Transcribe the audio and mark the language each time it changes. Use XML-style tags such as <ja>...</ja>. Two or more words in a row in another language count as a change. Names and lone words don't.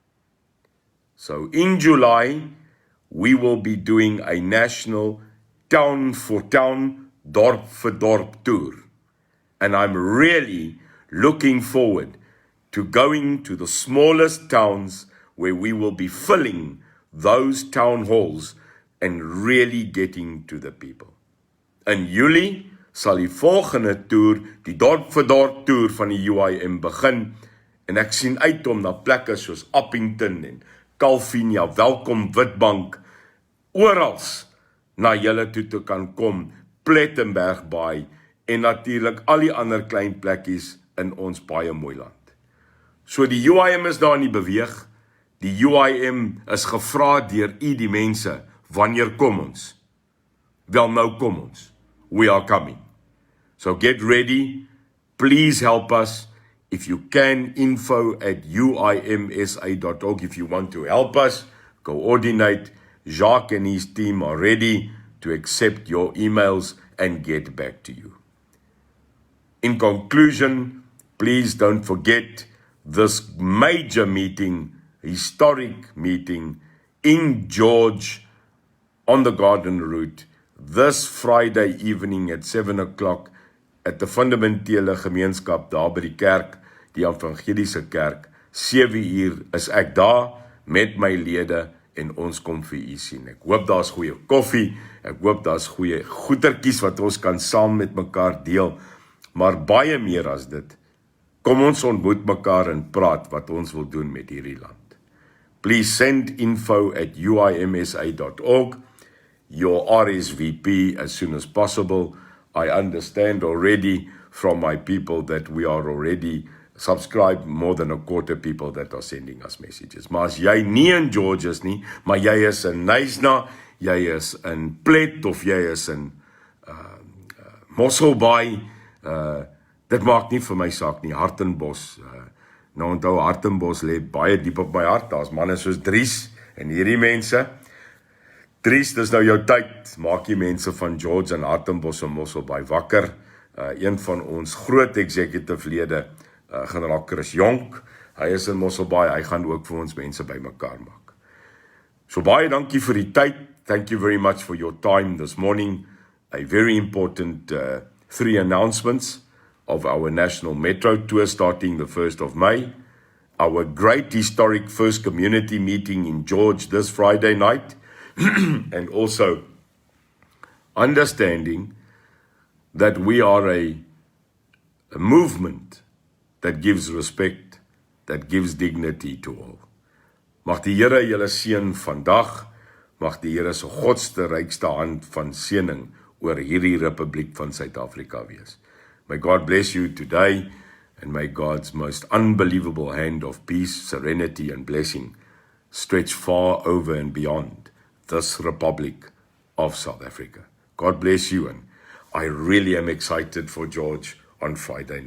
<en>So in July, we will be doing a national town for town, dorp for dorp tour. And I'm really looking forward to going to the smallest towns where we will be filling those town halls and really getting to the people.</en> <af>In Julie sal die volgende toer, die dorp vir dorp toer van die UIM begin, en ek sien uit om na plekke soos Appington en Calvinia, Welkom Witbank, orals na julle toe te kan kom, Plettenberg Baai, en natuurlik al die ander klein plekkies in ons baie mooi land. So die UIM is daar nie beweeg, die UIM is gevra deur die mense, wanneer kom ons? Wel nou kom ons,</af> <en>we are coming. So get ready, please help us, if you can, info@uimsa.org, if you want to help us, coordinate. Jacques and his team are ready to accept your emails and get back to you. In conclusion, please don't forget this major meeting, historic meeting in George on the Garden Route this Friday evening at 7 o'clock at the</en> <af>fundamentele gemeenskap daar by die kerk, die evangeliese kerk. 7 uur is ek daar met my lede en ons kom vir u sien. Ek hoop daar's goeie koffie, ek hoop daar's goeie goetertjies wat ons kan saam met mekaar deel, maar baie meer as dit, kom ons ontmoet mekaar en praat wat ons wil doen met hierdie land.</af> <en>Please send info@uimsa.org, your RSVP as soon as possible. I understand already from my people that we are already subscribed, more than a quarter people that are sending us messages.</en> <af>Maar as jy nie in George is nie, maar jy is in Knysna, jy is in Plet of jy is in Mosselbaai, dit maak nie vir my saak nie, Hartenbos. Nou onthou, Hartenbos lê baie diep op my hart, daar's manne soos Dries en hierdie mense. Dries, dis nou jou tyd, maak die mense van George en Hartenbos en Mosselbaai wakker. Een van ons groot executive lede, generaal Chris Jonk, hy is in Mosselbaai, hy gaan ook vir ons mense bymekaar maak. So baie dankie vir die tyd,</af> <en>thank you very much for your time this morning. A very important 3 announcements of our national metro tour starting the 1st of May, our great historic first community meeting in George this Friday night, and also understanding that we are a movement that gives respect, that gives dignity to all.</en> <af>Mag die Here julle seën vandag, mag die Here se godste rykste hand van seëning oor hierdie Republiek van Suid-Afrika wees.</af> <en>May God bless you today, and may God's most unbelievable hand of peace, serenity and blessing stretch far over and beyond this Republic of South Africa. God bless you, and I really am excited for George on Friday night.</en>